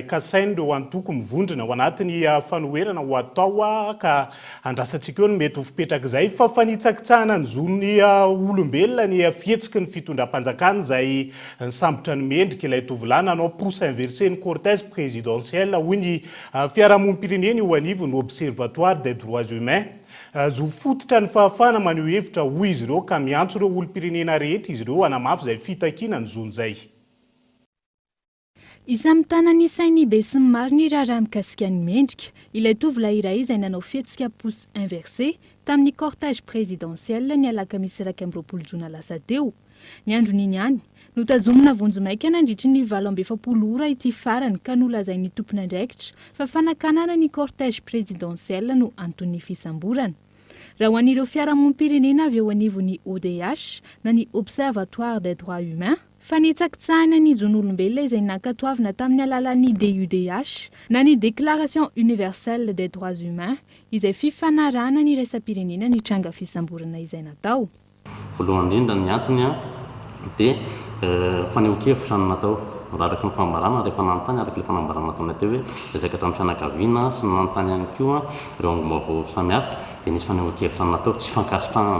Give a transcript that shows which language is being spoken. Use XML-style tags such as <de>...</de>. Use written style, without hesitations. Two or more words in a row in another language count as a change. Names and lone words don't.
<mg>kasainy ireo antoko mivondrona ao anatin'ny fanoherana ho atao ka andrasantsika eo ny mety ho fipetraka izay fa fanitsakitsahana ny zon'ny olombelona ny fihetsiky ny fitondram-panjakana izay nisambotra ny mendrika ilay tovolahy nanao</mg> <fr>procès inversé</fr> <mg>ny</mg> <fr>cortège présidentiel</fr> <mg>hoy ny fiarahamonim-pirenena io anivo ny observatoire des droits humains. Zo fototra ny fahafana maneho hevitra hoy izy ireo ka miantso ireo olom-pirenena rehetra izy ireo hanamafy izay fitakiana ny zon'izay. Isamy tanany sainy be sy ny maro ny raharaha mikasika ny mendrika ilay tovolahy iray izay nanao fihetsika</mg> <fr>pouce inversé</fr> <mg>tamin'ny</mg> <fr>cortège présidentiel</fr> <mg>ny alakamisy 20 jona lasa teo. Ny andron'iny ihany notazomina vonjomaika nandritry ny 27 ora ity farany ka nolazain'ny tompony andraikitra fa fanakanana ny</mg> <fr>cortège présidentiel</fr> <mg>no antony fisamborana. Raha ho an'ireo fiarahamonim-pirenena avy eo anivon'ny ODH na ny observatoire des droits humains fanitsakitsahana ny zon'olombelona izay nankatoavina tamin'ny alalan'ny DUDH na ny déclaration universelle des droits humains izay fifanarahana ny raisam-pirenena ny tranga fisamborana izay natao. Voalohany indrindra ny antony dia fanehoan-kevitra no natao raha araka ny fanambarana rehefa nanontany araka ilay fanambarana nataona teo hoe ezaka tamin'ny fianakaviana sy ny nanontany ihany koa ireo angom-baovao samihafa dia nisy fanehoan-kevitra no natao tsy fankasitrahana.</mg>